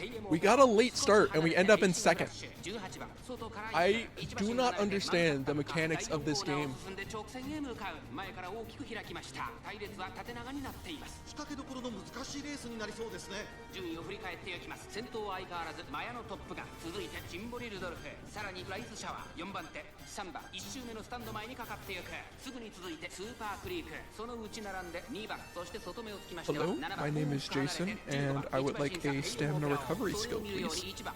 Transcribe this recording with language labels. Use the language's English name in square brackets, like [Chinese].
[English] We got a late start and we end up in second. I do not understand the mechanics of this game. [Japanese] 前から大きく開きました。隊列は縦長になっています。仕掛けどころの難しいレースになりそうですね。順位を振り返っていきます。先頭は相変わらずマヤのトップガン、続いてジンボリルドルフ、さらにライズシャワー、4番手3番1周目のスタンド前にかかっていく。すぐに続いてスーパークリーク、その内並んで2番、そして外目をつきましては [English] Hello, [Japanese] 7番 [English] my name is Jason, and I would like a stamina recovery skill, please.